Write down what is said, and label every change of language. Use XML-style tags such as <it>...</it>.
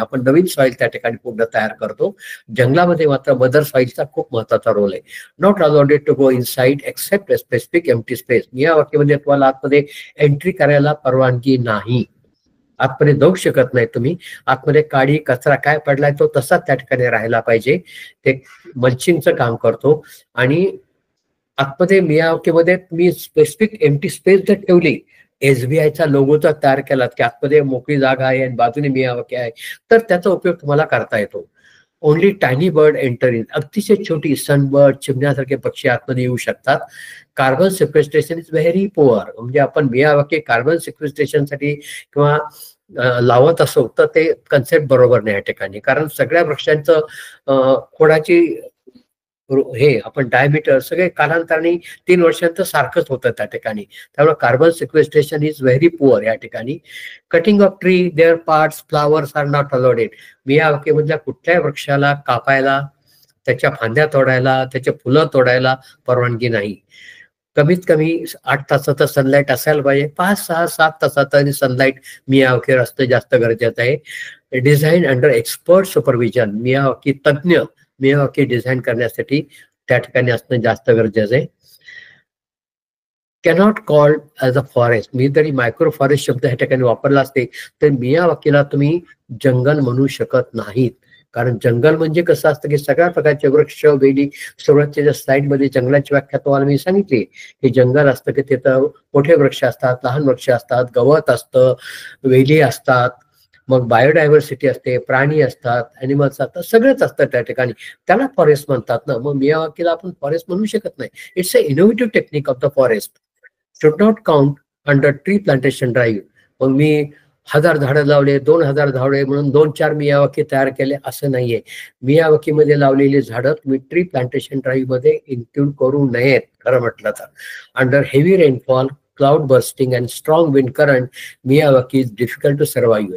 <mr>आपण नवीन सॉइल त्या ठिकाणी पूर्ण तयार करतो. जंगलामध्ये मात्र मदर सॉइलचा खूप महत्वाचा रोल आहे.</mr> <en>Not allowed to go inside except specific empty space.</en> <mr>मियावाकीमध्ये तुम्हाला आतमध्ये एंट्री करायला परवानगी नाही. आतमध्ये जाऊ शकत नाही तुम्ही. आतमध्ये काडी कचरा काय पडलाय तो तसाच त्या ठिकाणी राहायला पाहिजे. ते मल्चिंगचं काम करतो. आणि आतमध्ये मियावाकीमध्ये तुम्ही स्पेसिफिक एम्प्टी स्पेस जर ठेवली, SBIचा लोगो जर तयार केलात की आतमध्ये मोकळी जागा आहे आणि बाजूने मियावाकी आहे, तर त्याचा उपयोग तुम्हाला करता येतो.</mr> <en>Only tiny bird enter in.</en> <mr>अतिशय छोटी सनबर्ड, चिमण्यासारखे पक्षी आतमध्ये येऊ शकतात.</mr> <en>Carbon sequestration is very poor.</en> <mr>म्हणजे आपण मियावाकी कार्बन सिक्वेस्ट्रेशनसाठी किंवा लावत असो तर ते कन्सेप्ट बरोबर नाही या ठिकाणी, कारण सगळ्या वृक्षांचं खोडाची हे आपण डायमीटर सगळे कालांतराने 3 वर्षांचं सारखंच होतं त्या ठिकाणी. त्यामुळे carbon sequestration</mr> <en>is very poor</en> <mr>या ठिकाणी.</mr> <en>Cutting of tree, their parts, flowers are not allowed it.</en> <mr>मियावाकीमधल्या कुठल्याही वृक्षाला कापायला, त्याच्या फांद्या तोडायला, त्याचे फुलं तोडायला परवानगी नाही. कमीत कमी 8 तासाचं सनलाईट असायला पाहिजे. 5, 6, 7 तासाचं सनलाईट मियावाकीवर असतं जास्त गरजेचं आहे.</mr> <en>Design under expert supervision.</en> <mr>Miyawaki तज्ञ मियावाकी डिझाईन करण्यासाठी त्या ठिकाणी असणं जास्त गरजेचं आहे.</mr> <en>Cannot called as a forest.</en> <mr>मी जरी मायक्रो फॉरेस्ट शब्द ह्या ठिकाणी वापरला असते तर मियावाकीला तुम्ही जंगल म्हणू शकत नाहीत. कारण जंगल म्हणजे कसं असतं की सगळ्या प्रकारचे वृक्ष, वेली, सुरुवातीच्या स्लाइडमध्ये जंगलाची व्याख्या तुम्हाला मी सांगितली की जंगल असतं की तिथं मोठे वृक्ष असतात, लहान वृक्ष असतात, गवत असतं, वेली असतात, मग बायोडायव्हर्सिटी असते, प्राणी असतात, ॲनिमल्स असतात, सगळंच असतं त्या ठिकाणी. त्याला फॉरेस्ट म्हणतात ना. मग मियावाकीला आपण फॉरेस्ट म्हणू शकत नाही.</mr> <en>It's a innovative technique of the forest. Should not count under tree plantation drive.</en> <mr>मग मी 1000 झाडं लावले, 2000 झाडे म्हणून 2-4 मियावाकी तयार केले असं नाहीये. मियावाकीमध्ये लावलेली झाडं तुम्ही ट्री प्लांटेशन ड्राईव्ह मध्ये इन्क्लूड करू नयेत खरं म्हटलं तर.</mr> <en>Under heavy rainfall, cloud bursting and strong wind current, Miyawaki is difficult to survive.</en>